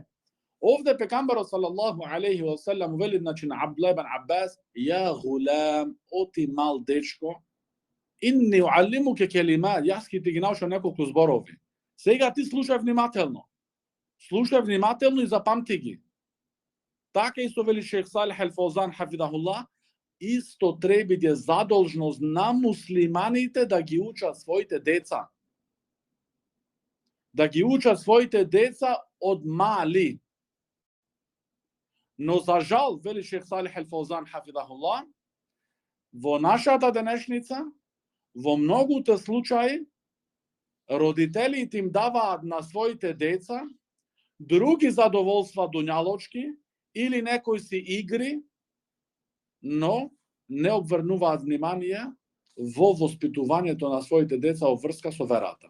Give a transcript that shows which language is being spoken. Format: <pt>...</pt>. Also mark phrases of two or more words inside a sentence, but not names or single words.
<mk>Овде пегамберот</mk> <ar>صلى الله عليه وسلم</ar> <mk>вели, значи, на Абдулlah ибн Аббас:</mk> <ar>يا غلام,</ar> <mk>оти мал дечко,</mk> <ar>إني أعلمك كلمات,</ar> <mk>јас ќе ти ги научам неколку зборови. Сега ти слушај внимателно. Слушај внимателно и запамти ги. Така исто вели шейх Салих ал-Фаузан хафидахуллах, исто треба да е задолжност на муслиманите да ги учат своите деца. Да ги учат своите деца од мали. Но за жал, вели шейх Салих ал-Фаузан хафидахуллах, во нашата денешница, во многуте случаи, родителите им даваат на своите деца други задоволства дуњалочки или некои си игри, но не обврнуваат внимание во воспитувањето на своите деца во врска со верата.</mk>